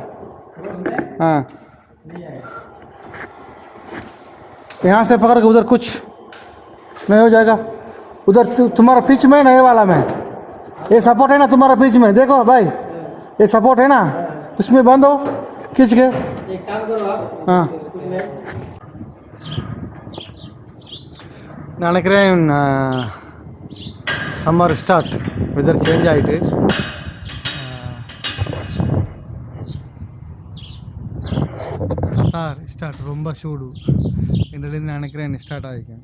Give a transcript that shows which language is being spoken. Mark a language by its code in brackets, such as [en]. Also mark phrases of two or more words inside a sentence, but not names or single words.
[hi] हाँ यहाँ से पकड़ के उधर कुछ नहीं हो जाएगा. उधर तुम्हारा पिच में ना, ये वाला में ये सपोर्ट है ना तुम्हारा पिच में, देखो भाई ये सपोर्ट है ना, उसमें बंद हो खींच के. एक काम करो आप. [ta] हाँ நினைக்கிறேன் [en] summer start, weather change [ta] ஆகிட்டு ஸ்டார்ட் ரொம்ப சூடு என்றிலேருந்து நினைக்கிறேன் ஸ்டார்ட் ஆகிக்கேன்.